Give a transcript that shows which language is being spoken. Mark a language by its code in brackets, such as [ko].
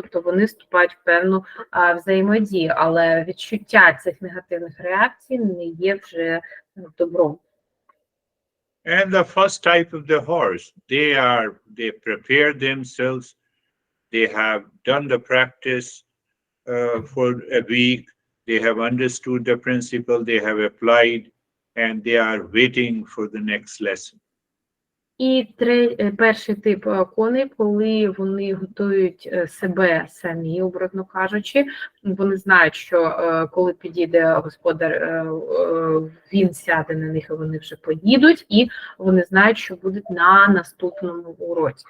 [uk] Тобто вони вступають в певну взаємодію, але відчуття цих негативних реакцій не є вже добром. [en] And the first type of the horse, they prepare themselves. They have done the practice for a week. They have understood the principle. They have applied, and they are waiting for the next lesson. [uk] І перший тип коней, коли вони готують себе самі, образно кажучи, вони знають, що коли підійде господар, він сяде на них, і вони вже поїдуть, і вони знають, що будуть на наступному уроці.